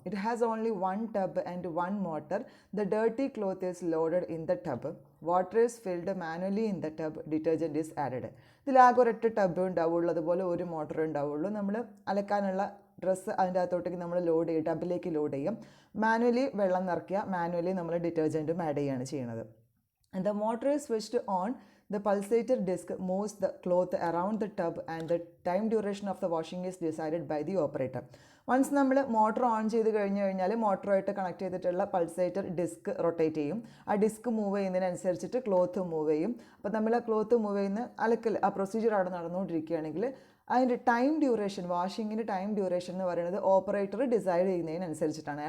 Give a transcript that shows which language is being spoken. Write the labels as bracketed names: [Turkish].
[English] It has only 1 tub and 1 motor. The dirty cloth is loaded in the tub. Water is filled manually in the tub. Detergent is added. [Malayalam] ഇതിലാകെ ഒരൊറ്റ tub ഉണ്ടാവുള്ളൂ, അതുപോലെ ഒരു motor ഉണ്ടാവുള്ളൂ. നമ്മൾ അലക്കാനുള്ള dress അതിൻ്റെ അകത്തോട്ടേക്ക് നമ്മൾ load ചെയ്യും, ടബിലേക്ക് load ചെയ്യും. മാനുവലി വെള്ളം നിറയ്ക്കുക, മാനുവലി നമ്മൾ ഡിറ്റർജൻറ്റും ആഡ് ചെയ്യുകയാണ് ചെയ്യുന്നത്. [English] And the motor is switched on. The pulsator disc moves the cloth around the tub and the time duration of the washing is decided by the operator. [Malayalam] Once നമ്മൾ motor on ചെയ്ത് കഴിഞ്ഞാൽ മോട്ടറുമായിട്ട് connect ചെയ്തിട്ടുള്ള pulsator disk rotate ചെയ്യും. ആ disk move ചെയ്യുന്നതിനനുസരിച്ചിട്ട് cloth move ചെയ്യും. അപ്പോൾ നമ്മൾ ആ ക്ലോത്ത് മൂവ് ചെയ്യുന്ന അലക്കൽ ആ പ്രൊസീജിയർ അവിടെ നടന്നുകൊണ്ടിരിക്കുകയാണെങ്കിൽ അതിൻ്റെ ടൈം ഡ്യൂറേഷൻ, വാഷിങ്ങിൻ്റെ ടൈം ഡ്യൂറേഷൻ എന്ന് പറയുന്നത് ഓപ്പറേറ്റർ ഡിസൈഡ് ചെയ്യുന്നതിനനുസരിച്ചിട്ടാണ്.